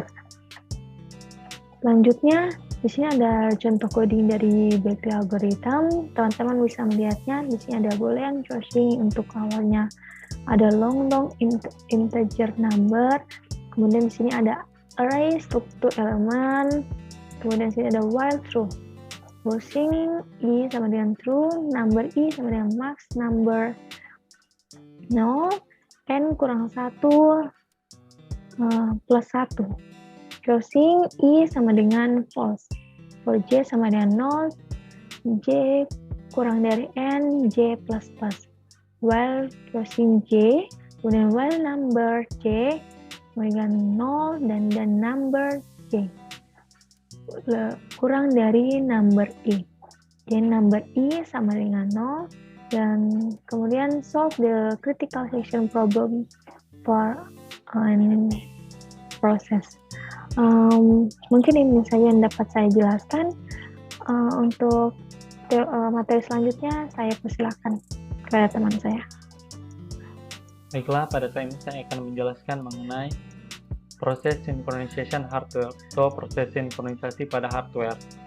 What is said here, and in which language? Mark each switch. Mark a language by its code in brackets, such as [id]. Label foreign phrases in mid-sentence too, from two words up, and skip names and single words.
[id] Selanjutnya di sini ada contoh coding dari [en] bakery algorithm. [id] Teman-teman bisa melihatnya. Di sini ada [en] boolean choosing [id] untuk awalnya ada [en] long integer number. [id] Kemudian di sini ada array struktur elemen, Kemudian sini ada [en] while true. [id] Closing I sama dengan true, number I sama dengan [en] max number [id] 0, n kurang 1 plus 1. Closing I sama dengan false. For J sama dengan 0, J kurang dari n, J plus plus. [en] While closing J, [id] kemudian while number J sama dengan 0 dan number J. Kurang dari number I. Jadi number I sama dengan 0 dan kemudian [en] solve the critical section problem for process. [id] Mungkin ini saja yang dapat saya jelaskan. Untuk materi selanjutnya saya persilakan kepada teman saya. Baiklah, pada saat ini saya akan menjelaskan mengenai proses [en] synchronization hardware [id] atau proses sinkronisasi pada hardware.